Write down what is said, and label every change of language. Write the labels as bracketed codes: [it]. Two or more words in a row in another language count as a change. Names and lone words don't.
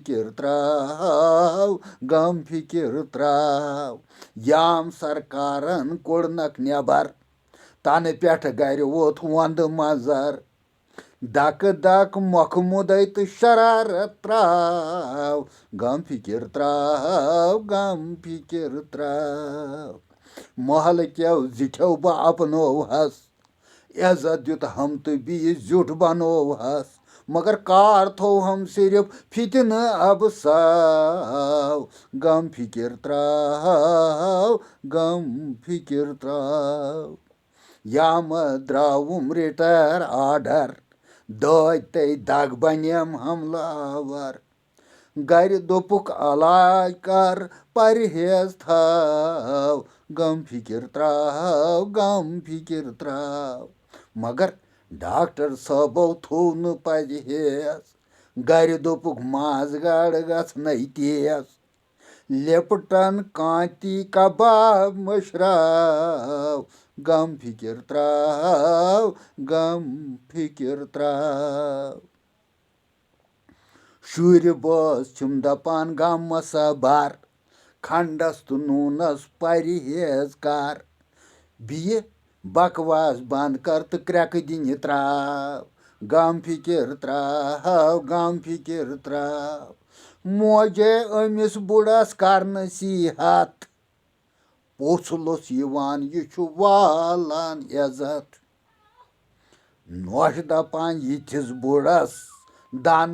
[ks] फिक्र त्राव याम सरकारन कोड़नक नेबर तन पे गर वोत वंद मजर दक दक मोख मुदय तो शरारत त्राव गम फिक्र त्राव महल क्यों जिठो बह अपनोहस इज्जत दुत हम तो बीस जुट बनोहस मगर कार थो हम सिर्फ फितन अब साव गम फिक्र त्राव याम द्रावुम [en] retire order [ks] दे दग बनेम हमलावर गर दोपुक अलाज कर परहेज थाव गम फिक्र त्राव मगर डॉक्टर सबो थो न परहेज गर दोपुक माज गाड़ गई तेज लिपटन कांति कबाब मशराव गम फिक्र त्राव शुर बस छुम दपान गम सबर खंडस तो नूनस परहेज कर बिह बकवास बंद कर तो क्रैक दिन त्राव गम फिक्र त्राव मोजे अमिस बुढ़स कर नसीहत पोछलुस यह वालान इज्जत नोश दपान यिथिस बुढ़स दान